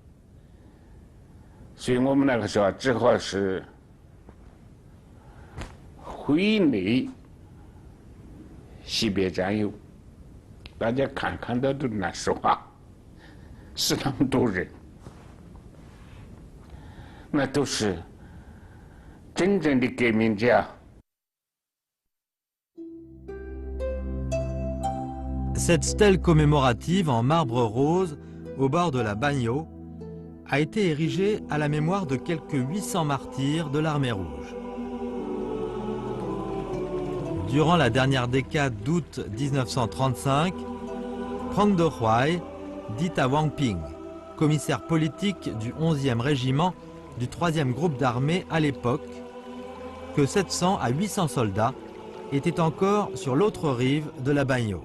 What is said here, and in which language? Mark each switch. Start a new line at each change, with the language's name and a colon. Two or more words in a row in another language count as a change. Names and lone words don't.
Chinese: 所以我们那个时候只好是回内惜别战友，大家看到都难受啊！死那么多人，那都是真正的革命者。
French: Cette stèle commémorative en marbre rose au bord de la Bagno a été érigée à la mémoire de quelques 800 martyrs de l'armée rouge. Durant la dernière décade d'août 1935, Prang De Huai dit à Wang Ping, commissaire politique du 11e régiment du 3e groupe d'armée à l'époque, que 700 à 800 soldats étaient encore sur l'autre rive de la Bagno.